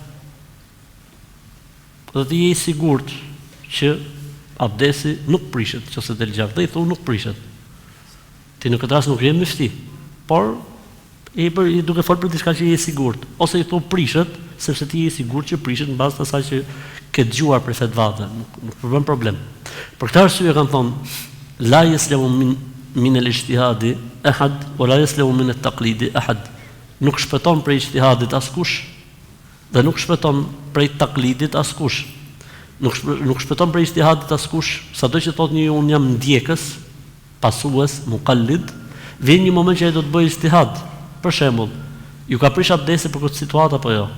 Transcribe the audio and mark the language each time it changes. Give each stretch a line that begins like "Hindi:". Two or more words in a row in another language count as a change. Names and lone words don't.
Albanian: Dhe ti je i sigurt që abdesi nuk prishet nëse del gjak, dhe i thonë nuk prishet. Ti në këtë rast nuk je mëfti, por i duke folur për diçka që je i sigurt, ose i thonë prishet, sepse ti je i sigurt që prishet në bazë të asaj që ke dëgjuar për fetvave, nuk përbën problem. Për këtë arsye kanë thonë,
Arabic: لا يسلم من الاجتهاد أحد ولا يسلم من التقليد أحد.
Albanian: Nuk shpëton prej ijtihadit askush dhe nuk shpëton prej taklidit askush. Nuk shpëton prej ijtihadit askush, sado që thotë një un jam ndjekës, pasues, muqallid, vjen një moment që ai do të bëjë ijtihad. Për shembull, ju ka prish abdesi për këtë situatë apo jo?